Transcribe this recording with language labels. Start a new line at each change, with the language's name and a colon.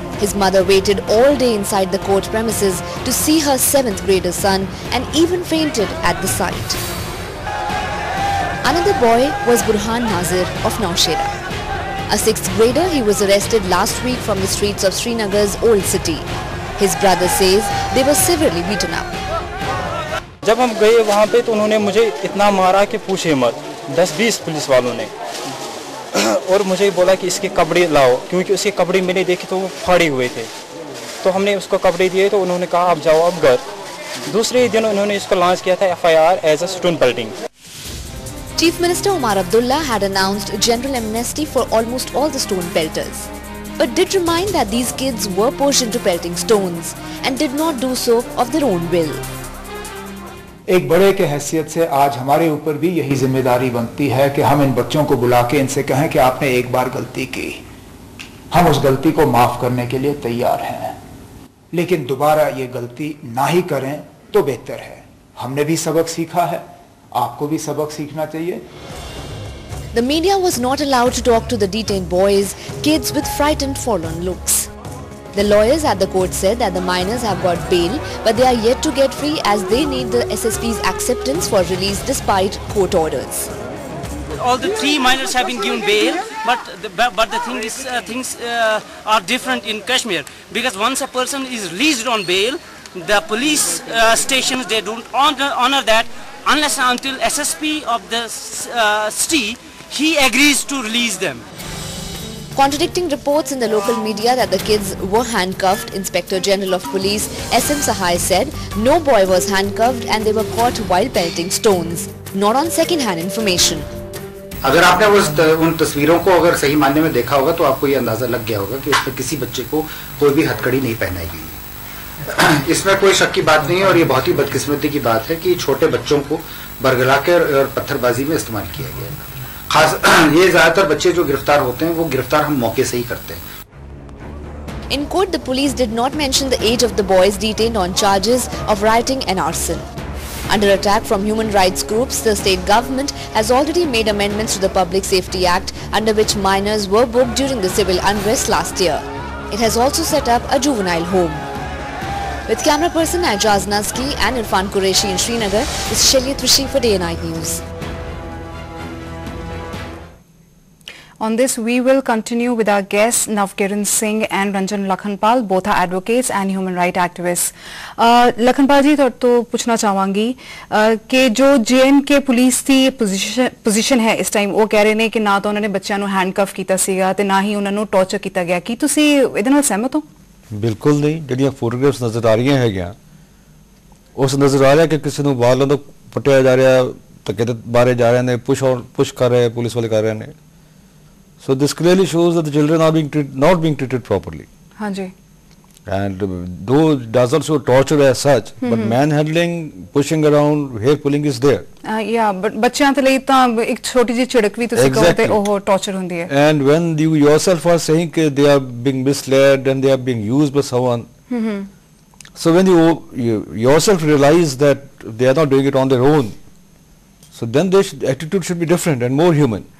English: His mother waited all day inside the court premises to see her 7th grader son and even fainted at the sight. Another boy was Burhan Nazir of Naushera. A 6th grader, he was arrested last week from the streets of Srinagar's old city. His brother says they were severely beaten up.
Hindi: जब हम गए वहाँ पे तो उन्होंने मुझे इतना मारा कि पूछे मत, 10-20 पुलिस वालों ने, और मुझे बोला कि इसके कपड़े लाओ, क्योंकि उसके कपड़े मैंने देखे तो वो फाड़े हुए थे। तो हमने उसको कपड़े दिए तो उन्होंने कहा आप जाओ अब घर। दूसरे दिन उन्होंने इसको लॉन्च किया था FIR
English: As a stone pelting. Chief Minister Omar Abdullah had announced general amnesty for almost all the stone pelters, but did remind that these kids were pushed into pelting stones and did not do so of their own will.
Hindi: एक बड़े के हैसियत से आज हमारे ऊपर भी यही जिम्मेदारी बनती है कि हम इन बच्चों को बुला के इनसे कहें कि आपने एक बार गलती की, हम उस गलती को माफ करने के लिए तैयार हैं, लेकिन दोबारा ये गलती ना ही करें तो बेहतर है। हमने भी सबक सीखा है, आपको भी सबक सीखना चाहिए।
English: The media was not allowed to talk to the detained boys, kids with frightened forlorn looks. The lawyers at the court said that the minors have got bail, but they are yet to get free as they need the SSP's acceptance for release despite court orders. All the 3 minors have been given bail, but the thing is, things are different in Kashmir, because once a person is released on bail, the police stations, they don't honor that unless and until SSP of the city he agrees to release them. Contradicting reports in the local media that the kids were handcuffed, Inspector General of Police SM Sahai said no boy was handcuffed and they were caught while pelting stones, not on second-hand information.
Hindi: अगर आपने उन तस्वीरों को अगर सही मायने में देखा होगा तो आपको ये अंदाजा लग गया होगा कि उसमें किसी बच्चे को कोई भी हथकड़ी नहीं पहनाई गई। इसमें कोई शक की बात नहीं है और ये बहुत ही बदकिस्मती की बात है कि छोटे बच्चों को बरगला कर और पत्थरबाजी में इस्तेमाल किया गया है। खास ये ज्यादातर बच्चे जो गिरफ्तार होते हैं वो गिरफ्तार हम मौके से ही करते हैं।
English: In court, the police did not mention the age of the boys detained on charges of rioting and arson. Under attack from human rights groups, the state government has already made amendments to the Public Safety Act under which minors were booked during the civil unrest last year. It has also set up a juvenile home. With camera person Ajaz Nazki and Irfan Qureshi in Srinagar, this is Shailya Trishi for Day and Night News. On this, we will continue with our guests Navkiran Singh and Ranjan Lakhanpal. Both are advocates and human rights activists.
Hindi: Lakhanpal ji, तो पूछना चाहूँगी कि जो JNK police की position है इस time, वो कह रहे हैं कि ना तो उन्होंने बच्चों को हैंडकफ किया सीगा ते ना ही उन्होंने टॉर्चर किया गया।
Punjabi: कि तुसी ਇਹਦੇ ਨਾਲ सहमत हो?
Hindi: बिल्कुल नहीं।
Punjabi: ਜਿਹੜੀਆਂ ਫੋਟੋਗ੍ਰਾਫਸ ਨਜ਼ਰ ਆ ਰਹੀਆਂ ਹੈਗੀਆਂ, ਉਸ ਨਜ਼ਰ ਆ ਰਿਹਾ ਕਿ ਕਿਸੇ ਨੂੰ ਵਾਲਾਂ ਤੋਂ ਪਟਿਆ ਜਾ ਰਿਹਾ, ਧੱਕੇ ਦੇ ਬਾਰੇ ਜਾ ਰਹੇ ਨੇ, ਪੁਸ਼ ਕਰ ਰਹੇ, ਪੁਲਿਸ ਵਾਲੇ ਕਰ ਰਹੇ ਨੇ।
English: So this clearly shows that the children are not being treated properly.
Punjabi: ਹਾਂਜੀ।
English: And though it does not show torture as such, but manhandling, pushing around, hair pulling is there. Yeah, but
Punjabi: ਬੱਚਿਆਂ ਦੇ ਲਈ ਤਾਂ ਇੱਕ ਛੋਟੀ ਜਿਹੀ ਝਿੜਕ ਵੀ ਤੁਸੀਂ ਕਹੋ ਤੇ ਉਹ ਟੌਰਚਰ ਹੁੰਦੀ ਹੈ।
English: And when you yourself are saying that they are being misled and they are being used by someone, so when you yourself realize that they are not doing it on their own, so then their attitude should be different and more human.